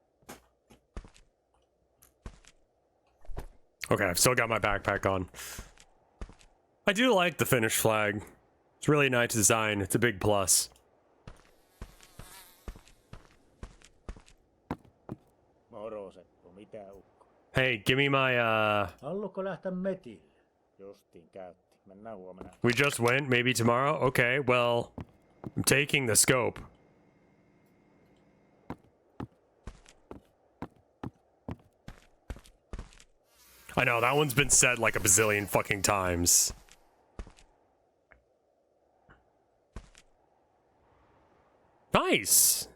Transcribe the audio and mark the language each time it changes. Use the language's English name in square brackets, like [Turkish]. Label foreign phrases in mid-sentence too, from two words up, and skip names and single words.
[English] Okay, I've still got my backpack on. I do like the Finnish flag. It's really nice design. It's a big plus. [Finnish] Moro Seppo, mitä ukko? [English] Hey, give me my, [Finnish] Haluatko lähteä metille? Justiin käytti. Mennään huomenna. [English] we just went, maybe tomorrow? Okay, well, I'm taking the scope. I know, that one's been said like a bazillion fucking times. Nice!